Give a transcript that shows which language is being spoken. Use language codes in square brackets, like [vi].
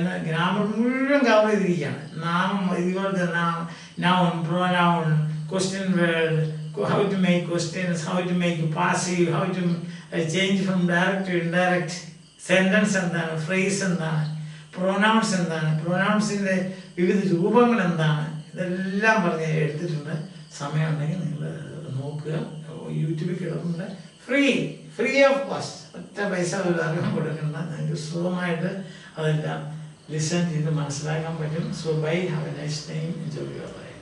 [ml] Grammar മുഴുവൻ cover ചെയ്തിരിക്കുകയാണ്. നാമം ഇതുപോലത്തെ noun, pronoun, question word, [en] how to make questions, how to make passive, how to change from direct to indirect, [ml] sentence എന്താണ്, phrase എന്താണ്, pronouns എന്താണ്, pronounsൻ്റെ വിവിധ രൂപങ്ങൾ എന്താണ്, ഇതെല്ലാം പറഞ്ഞ് എടുത്തിട്ടുണ്ട്. സമയമുണ്ടെങ്കിൽ നിങ്ങൾ നോക്കുക. യൂട്യൂബിൽ കിടക്കുന്നുണ്ട്, [en] free of cost, [ml] ഒറ്റ പൈസ ഒരു അറിവ് കൊടുക്കേണ്ട. നിങ്ങൾക്ക് സുഖമായിട്ട് അതെല്ലാം ലിസൺ ചെയ്ത് മനസ്സിലാക്കാൻ പറ്റും. [en] So bye have a nice time, enjoy your life.